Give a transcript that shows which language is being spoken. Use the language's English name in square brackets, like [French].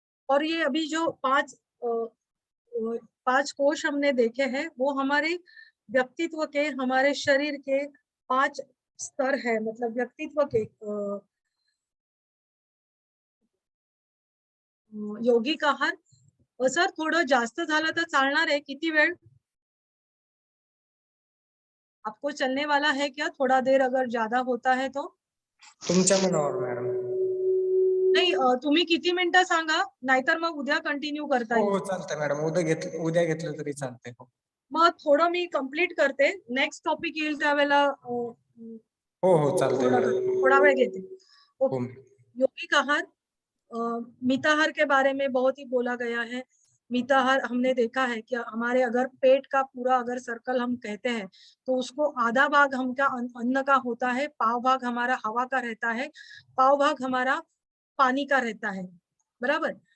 [Hindi] और ये अभी जो पांच कोश हमने देखे हैं वो हमारे व्यक्तित्व के, हमारे शरीर के 5 स्तर है। मतलब व्यक्तित्व के यौगिक आहार। [Marathi] सर थोडं जास्त झालं तर चालणार आहे, किती वेळ? [Hindi] आपको चलने वाला है क्या? थोड़ा देर अगर ज्यादा होता है तो? [Marathi] तुमच्या मनावर मॅडम. नाही तुम्ही किती मिनिटं सांगा, नाहीतर मग उद्या कंटिन्यू करता हो येईल. हो चालतंय मॅडम, उद्या घेतलं तरी चालतंय. हो मग थोडं मी कंप्लीट करते, नेक्स्ट टॉपिक येईल त्यावेळेला हो हो चालतंय पूर्ण करते, मॅडम. थोड़ा वेळ घेते. हो [Hindi] ओके, यौगिक आहार, मिताहार के बारे में बहुत ही बोला गया है। मिताहार हमने देखा है कि हमारे अगर पेट का पूरा अगर सर्कल हम कहते हैं तो उसको आधा भाग हमका अन्न का होता है, पाव भाग हमारा हवा का रहता है, पाव भाग हमारा पानी का रहता है, बराबर।